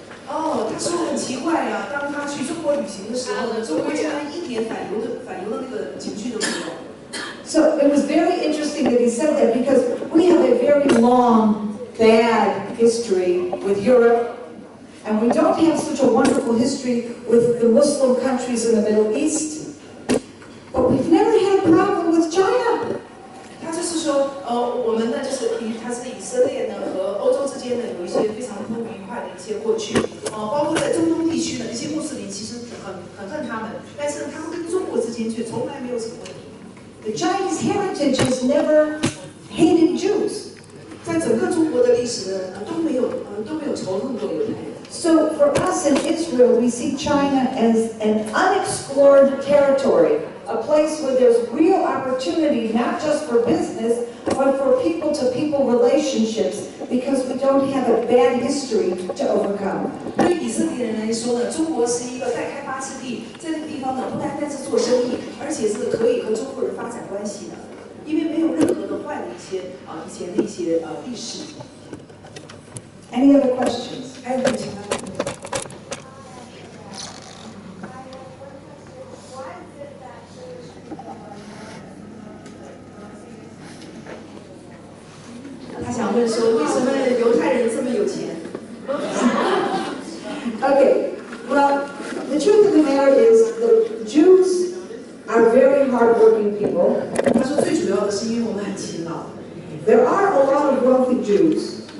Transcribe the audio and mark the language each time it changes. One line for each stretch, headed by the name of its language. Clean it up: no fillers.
Chinese: 哦，他说很奇怪呀、当他去中国旅行的时候呢，中国竟然一点反犹的那个情绪都没有。
English: So it was very interesting that he said that because we have a very long, bad history with Europe, and we don't have such a wonderful history with the Muslim countries in the Middle East. But we've never had a problem with China.
Chinese: 他就是说，我们呢就是他是以色列呢和欧洲之间呢有一些非常不愉快的一些过去，包括在中东地区呢，一些穆斯林其实很恨他们，但是他们跟中国之间却从来没有什么问题。
English: The Chinese heritage has never hated Jews.
Chinese: 在整个中国的历史呢，都没有仇恨过犹太人。
English: So for us in Israel, we see China as an unexplored territory, a place where there's real opportunity, not just for business, but for people-to-people relationships, because we don't have a bad history to overcome.
Chinese: 对于以色列人来说呢，中国是一个待开发之地，在那个地方呢，不单单是做生意，而且是可以和中国人发展关系的，因为没有任何的坏的一些以前的一些历史。
English: Any other questions?
Chinese: 还有没有其他的问题？他想问说，为什么犹太人这么有钱？
English: Okay, well, the truth of the matter is the Jews are very hardworking people.
Chinese: 他说最主要的是因为我们很勤劳，
English: There are a lot of wealthy Jews,